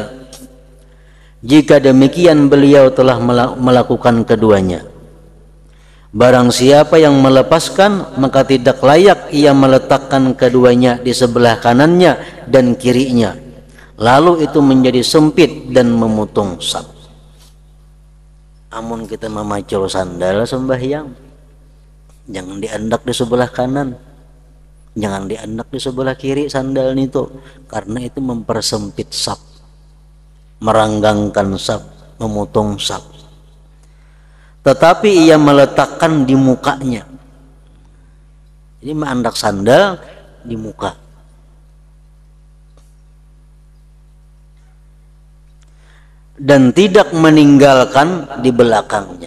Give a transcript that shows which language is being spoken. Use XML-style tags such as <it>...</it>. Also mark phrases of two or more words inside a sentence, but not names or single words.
<id>Jika demikian beliau telah melakukan keduanya. Barang siapa yang melepaskan, maka tidak layak ia meletakkan keduanya di sebelah kanannya dan kirinya. Lalu itu menjadi sempit dan memutung saf.</id> <bjn>Amun kita memacul sandal sembahyang, jangan diandak di sebelah kanan, jangan diandak di sebelah kiri sandal itu, karena itu mempersempit saf, meranggangkan saf, memutung saf.</bjn> <id>Tetapi ia meletakkan di mukanya.</id> <bjn>Ini menandak sandal di muka.</bjn> <id>Dan tidak meninggalkan di belakangnya.</id>